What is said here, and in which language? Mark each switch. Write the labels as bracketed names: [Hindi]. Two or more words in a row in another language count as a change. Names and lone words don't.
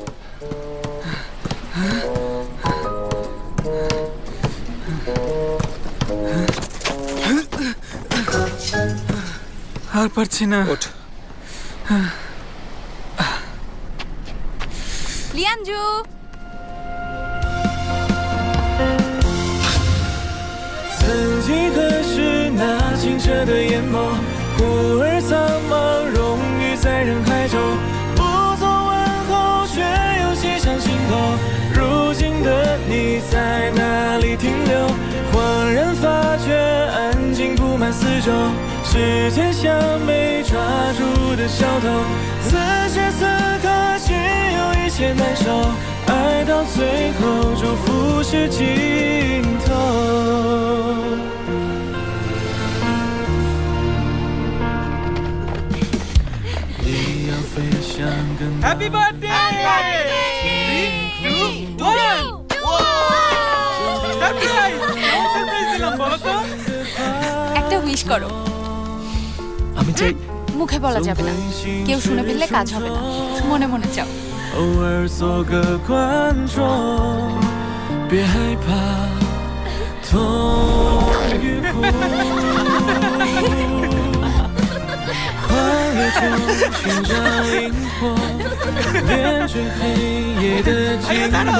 [Bangla] আর পারছি না। ওঠ। লিয়ানজু, [Chinese] 曾几何时，那清澈的眼眸，忽而苍茫，融于在人海中。不做问候，却又袭上心头。如今的你在哪里停留？恍然发觉，安静布满四周。时间像没抓住的小偷，此时此刻只有一些难受。爱到最后，祝福是尽头。 [English] Happy birthday! [Bangla] একটা উইশ করো। আমি চাই। মুখে বলা যাবে না, কেউ শুনে ফেললে কাজ হবে না। মনে মনে চাও। [Chinese] 偶尔做个观众，别害怕痛与苦。幻乐中寻找灵魂，点缀黑夜的寂寞。